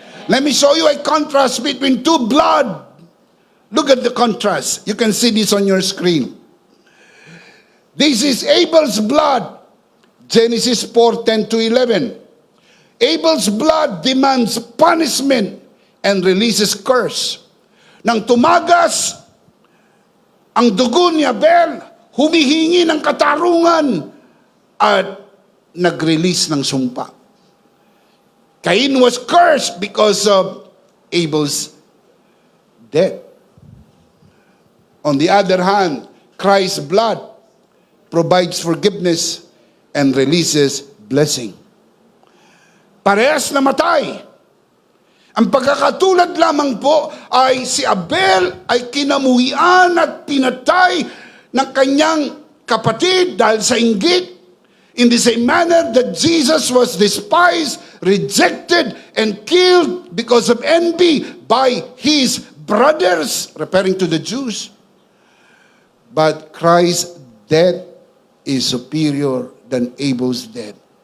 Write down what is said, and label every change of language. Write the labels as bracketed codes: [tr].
[en] Let me show you a contrast between two blood. Look at the contrast. You can see this on your screen. This is Abel's blood. Genesis 4:10 to 11. Abel's blood demands punishment and releases curse. [tl] Nang tumagas ang dugo ni Abel, humihingi ng katarungan at nag-release ng sumpa. [en] Cain was cursed because of Abel's death. On the other hand, Christ's blood provides forgiveness and releases blessing. [tl] Parehas na matay. Ang pagkakatulad lamang po ay si Abel ay kinamuhian at pinatay ng kanyang kapatid dahil sa inggit. [en] In the same manner that Jesus was despised, rejected, and killed because of envy by his brothers, referring to the Jews. But Christ's death is superior than Abel's death.